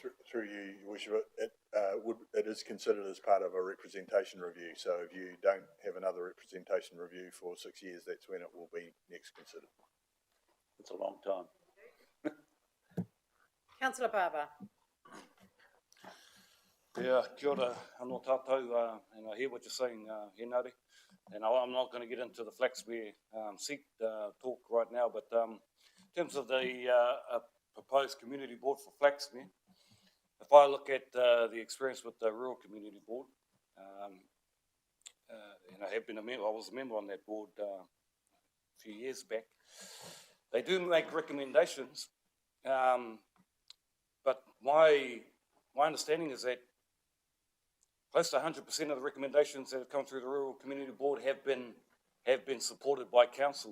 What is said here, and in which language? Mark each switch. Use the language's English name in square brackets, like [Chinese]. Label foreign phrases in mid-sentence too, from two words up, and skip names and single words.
[English] Through you, Your Worship, it is considered as part of a representation review. So if you don't have another representation review for 6 years, that's when it will be next considered. It's a long time. Councillor Barber. Yeah, [Māori] kia ora, anō tātou, [English] and I hear what you're saying, Henare, and I'm not going to get into the Flaxmere seat talk right now, but in terms of the proposed community board for Flaxmere, if I look at the experience with the Rural Community Board, and I have been a member, I was a member on that board a few years back, they do make recommendations, but my understanding is that close to 100% of the recommendations that have come through the Rural Community Board have been supported by council.